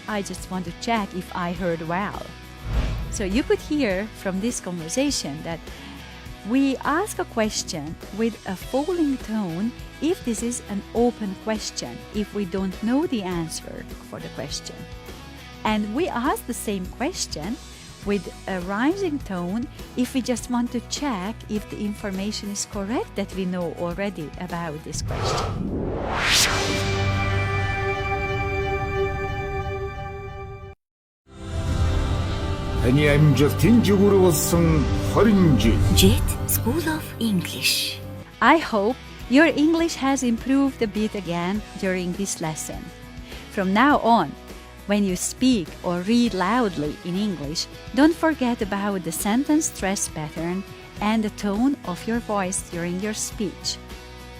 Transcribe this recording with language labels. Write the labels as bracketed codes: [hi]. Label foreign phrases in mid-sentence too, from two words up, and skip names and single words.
[en] I just want to check if I heard well. So you could hear from this conversation that we ask a question with a falling tone if this is an open question, if we don't know the answer for the question. And we ask the same question with a rising tone if we just want to check if the information is correct that we know already about this question. [mn] Таны амжилтын жигүүр болсон 20 жил. JET School of English. [en] I hope your English has improved a bit again during this lesson. From now on, when you speak or read loudly in English, don't forget about the sentence stress pattern and the tone of your voice during your speech.